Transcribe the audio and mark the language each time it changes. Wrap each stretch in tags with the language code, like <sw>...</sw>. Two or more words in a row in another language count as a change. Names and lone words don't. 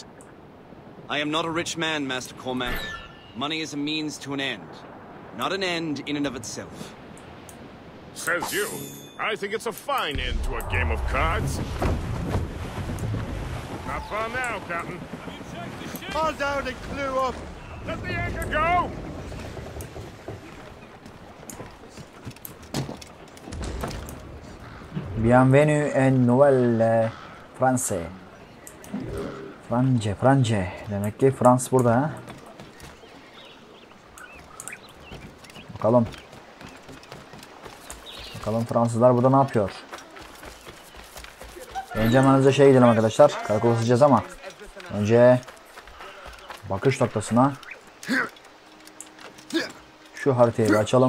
<en>I am not a rich man, Master Cormac. Money is a means to an end, not an end in and of itself. Says you. I think it's a fine end to a game of cards. Not far now, Captain. Haul down and clew up. Let the anchor go!</en> <fr>Bienvenue en Nouvelle France. France.</fr> <tr>Demek ki Frans burada ha. Bakalım. Bakalım Fransızlar burada ne yapıyor? Önce hemen hızlıca gidelim arkadaşlar. Karakola sızacağız ama önce bakış noktasına şu haritayı bir açalım.</tr>